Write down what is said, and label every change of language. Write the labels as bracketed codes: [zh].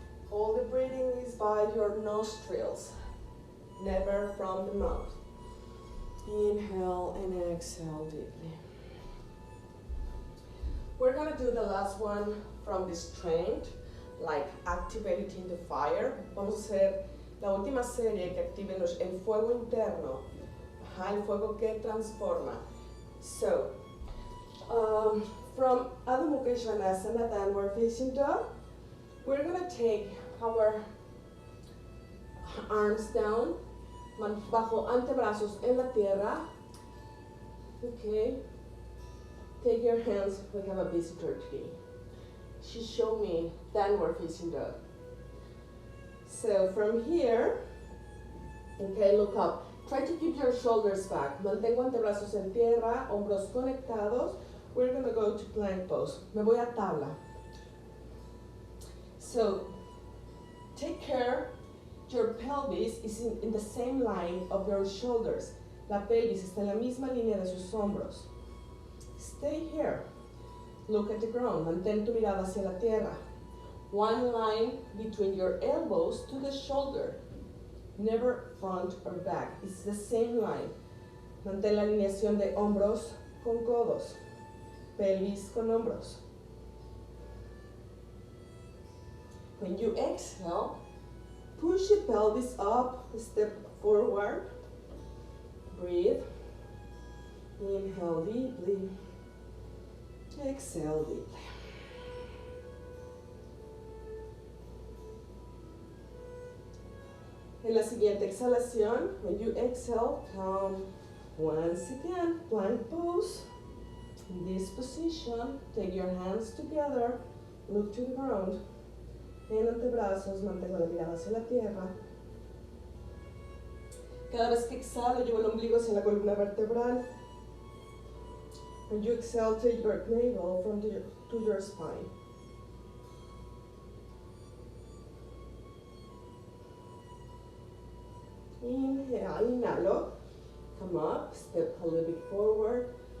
[en] All the breathing is by your nostrils, never from the mouth. Inhale and exhale deeply. We're gonna do the last one from the strength, like activating the fire. [es] Vamos a hacer la última serie que active el fuego interno, el fuego que transforma. [en] So, from Adho Mukha Svanasana, downward facing dog, we're gonna take our arms down, [es] bajo antebrazos en la tierra. [en] Okay. Take your hands, we have a visitor today. She showed me downward facing dog. So from here, okay, look up. Try to keep your shoulders back. [es] Mantengo antebrazos en tierra, hombros conectados. [en] We're gonna go to plank pose. [es] Me voy a tabla. [en] So, take care, your pelvis is in the same line of your shoulders. [es] La pelvis está en la misma línea de sus hombros. [en] Stay here. Look at the ground. [es] Mantén tu mirada hacia la tierra. [en] One line between your elbows to the shoulder. Never front or back. It's the same line. [es] Mantén la alineación de hombros con codos. Pelvis con hombros. [en] When you exhale, push your pelvis up, step forward. Breathe. Inhale deeply. Exhale deeply. [es] En la siguiente exhalación, [en] when you exhale, come once again, plank pose. In this position, take your hands together, look to the ground. [es] En antebrazos, mantengo la mirada hacia la tierra. Cada vez que exhalo, llevo el ombligo hacia la columna vertebral. [en] When you exhale, take your navel to your spine. Inhale, inhalo. Come up, step a little bit forward.